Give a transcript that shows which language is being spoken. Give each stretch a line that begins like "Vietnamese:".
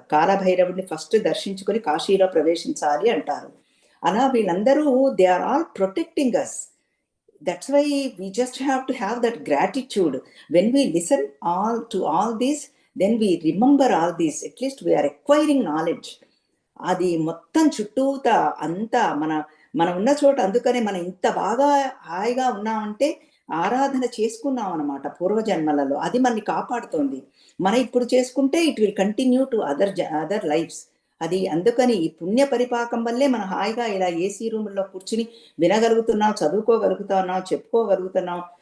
Telugu: కాలభైరవుడిని first దర్శించుకొని కాశీలో ప్రవేశించాలి అంటారు. అలా వీళ్ళందరూ
English: They are all protecting us. That's why we just have to have that gratitude. When we listen to all this, then we remember all this. At least we are acquiring knowledge.
Telugu: అది మొత్తం చుట్టూతా అంతా మనం ఉన్న చోట, అందుకనే మనం ఇంత బాగా హాయిగా ఉన్నామంటే ఆరాధన చేసుకున్నాం అనమాట పూర్వజన్మలలో. అది మనని కాపాడుతోంది. మనం ఇప్పుడు చేసుకుంటే
English: It will continue to other lives.
Telugu: అది అందుకని ఈ పుణ్య పరిపాకం వల్లే మనం హాయిగా ఇలా ఏసీ రూముల్లో కూర్చుని వినగలుగుతున్నాం, చదువుకోగలుగుతున్నాం, చెప్పుకోగలుగుతున్నాం.